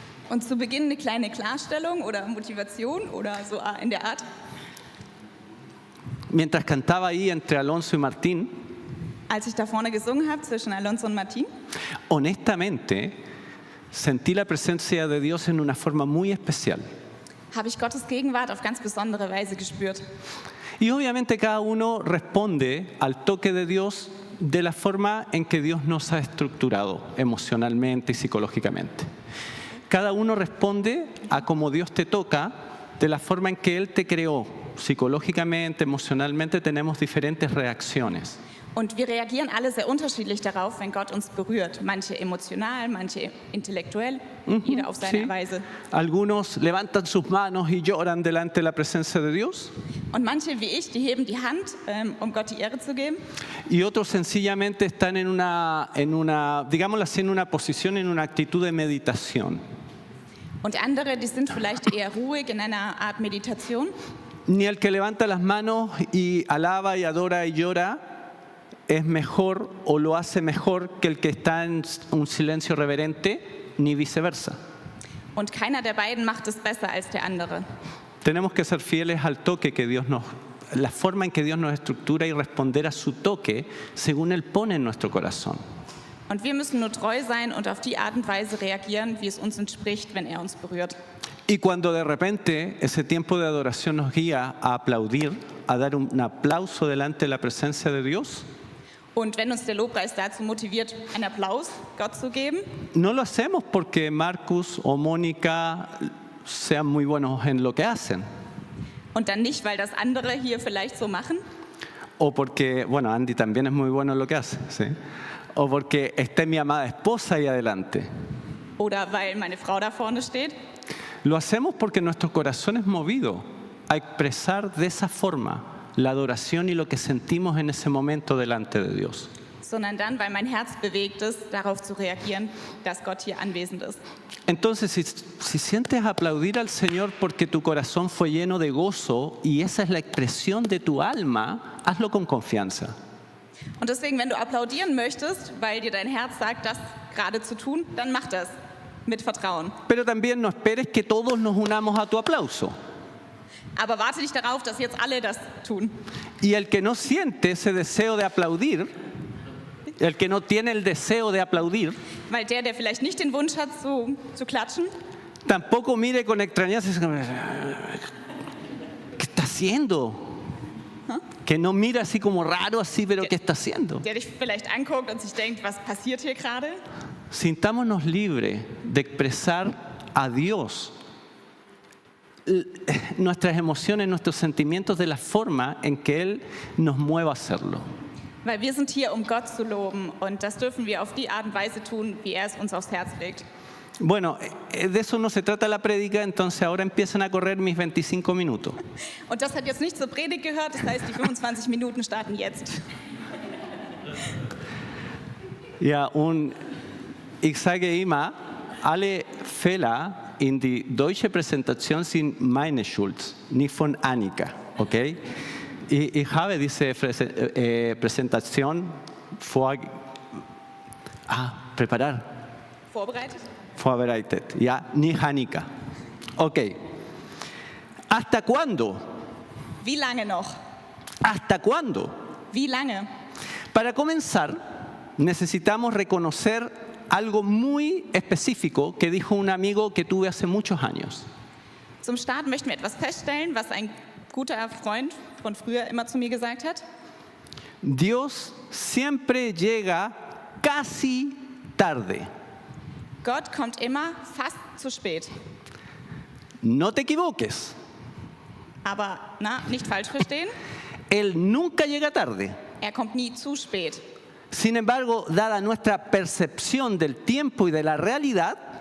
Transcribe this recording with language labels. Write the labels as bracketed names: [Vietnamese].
[German] Und zu Beginn eine kleine Klarstellung oder Motivation oder so in der Art. [Spanish] Mientras cantaba ahí entre Alonso y Martín, [German] Als ich da vorne gesungen habe zwischen Alonso und Martin, [Spanish] honestamente sentí la presencia de Dios en una forma muy especial. [German] habe ich Gottes Gegenwart auf ganz besondere Weise gespürt. [Spanish] Y obviamente cada uno responde al toque de Dios de la forma en que Dios nos ha estructurado emocionalmente y psicológicamente. Cada uno responde a cómo Dios te toca de la forma en que Él te creó. Psicológicamente, emocionalmente tenemos diferentes reacciones. [German] Und wir reagieren alle sehr unterschiedlich darauf, wenn Gott uns berührt. Manche emotional, manche intellektuell, jeder auf seine [Spanish] Sí. [German] Weise. [Spanish] Algunos levantan sus manos y lloran delante de la presencia de Dios. [German] Und manche wie ich, die heben die Hand, um Gott die Ehre zu geben. [Spanish] Y otros sencillamente están en una, digámoslo así, en una posición, en una actitud de meditación. [German] Und andere, die sind vielleicht eher ruhig in einer Art Meditation. [Spanish] Ni el que levanta las manos y alaba y adora y llora es mejor o lo hace mejor que el que está en un silencio reverente, ni viceversa. [German] Und keiner der beiden macht es besser als der andere. [Spanish] Tenemos que ser fieles al toque que Dios la forma en que Dios nos estructura y responder a su toque según Él pone en nuestro corazón. [German] Und wir müssen nur treu sein und auf die Art und Weise reagieren, wie es uns entspricht, wenn er uns berührt. [Spanish] Y cuando de repente ese tiempo de adoración nos guía a aplaudir, a dar un aplauso delante de la presencia de Dios, [German] Und wenn uns der Lobpreis dazu motiviert, einen Applaus Gott zu geben, [Spanish] no lo hacemos porque Marcus o Mónica sean muy buenos en lo que hacen. [German] und dann nicht, weil das andere hier vielleicht so machen, [Spanish] O porque, bueno, Andy también es muy bueno en lo que hace, ¿sí? O porque esté mi amada esposa ahí adelante. [German] oder weil meine Frau da vorne steht. [Spanish] Lo hacemos porque nuestro corazón es movido a expresar de esa forma la adoración y lo que sentimos en ese momento delante de Dios. [German] Sondern dann, weil mein Herz bewegt ist, darauf zu reagieren, dass Gott hier anwesend ist. [Spanish] Entonces, si sientes aplaudir al Señor porque tu corazón fue lleno de gozo y esa es la expresión de tu alma, hazlo con confianza. [German] Und deswegen, wenn du applaudieren möchtest, weil dir dein Herz sagt, das gerade zu tun, dann mach das mit Vertrauen. [Spanish] Pero también no esperes que todos nos unamos a tu aplauso. [German] Aber warte nicht darauf, dass jetzt alle das tun. [Spanish] Y el que no siente ese deseo de aplaudir, el que no tiene el deseo de aplaudir, [German] Weil der vielleicht nicht den Wunsch hat, zu klatschen, [Spanish] tampoco mire con extrañeza. ¿Qué está haciendo? Que no mira así como raro, así, pero ¿qué está haciendo? [German] der dich vielleicht anguckt und sich denkt, was passiert hier gerade? [Spanish] Sintámonos libres de expresar a Dios nuestras emociones, nuestros sentimientos de la forma en que Él nos mueva a hacerlo. [German] Weil wir sind hier, um Gott zu loben und das dürfen wir auf die Art und Weise tun, wie er es uns aufs Herz legt. [Spanish] Bueno, de eso no se trata la prédica, entonces ahora empiezan a correr mis 25 minutos. [German] Und das hat jetzt nicht zur Predigt gehört, das heißt, die 25 Minuten starten jetzt. Ja, und ich sage immer, alle Fehler in die deutsche Präsentation sind meine Schuld, nicht von Annika, okay? Ich habe diese Präsentation vorbereitet, ja, nicht Annika. [Spanish] Okay. ¿Hasta cuándo? [German] Wie lange noch? [Spanish] ¿Hasta cuándo? [German] Wie lange? [Spanish] Para comenzar, necesitamos reconocer algo muy específico que dijo un amigo que tuve hace muchos años. [German] Zum Start möchten wir etwas feststellen, was ein guter Freund von früher immer zu mir gesagt hat. [Spanish] Dios siempre llega casi tarde. [German] Gott kommt immer fast zu spät. [Spanish] No te equivoques. [German] Aber nicht falsch verstehen, [Spanish] Él nunca llega tarde. [German] er kommt nie zu spät. [Spanish] Sin embargo, dada nuestra percepción del tiempo y de la realidad,